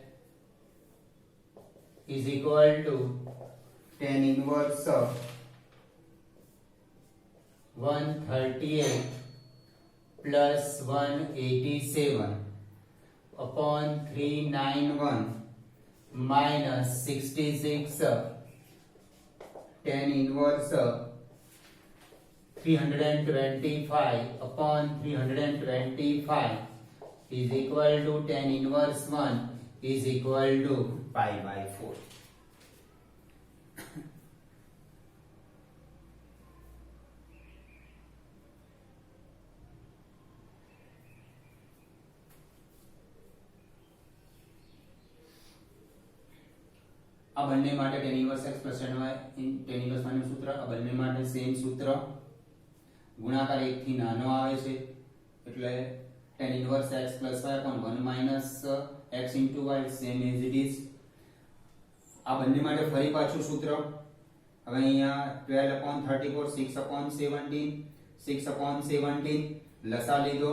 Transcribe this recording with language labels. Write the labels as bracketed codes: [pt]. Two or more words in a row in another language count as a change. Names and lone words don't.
[en] is equal to tan inverse 138 plus 187 upon 391 minus 66 tan inverse 325 upon 325 is equal to tan inverse 1 is equal to pi by 4. [gu] આ બંને માટે [en] tan inverse x plus tan y tan inverse y [gu] નું સૂત્ર આ બંને માટે સેમ સૂત્ર ગુણાકાર 1 થી નાનો આવે છે એટલે [en] tan inverse x plus y upon 1 minus x into y same as it is આ [gu] બંને માટે ફરી પાછું સૂત્ર હવે અહીંયા 12 [en] upon 34 6 upon 17 6 upon 17 [gu] લસા લીધો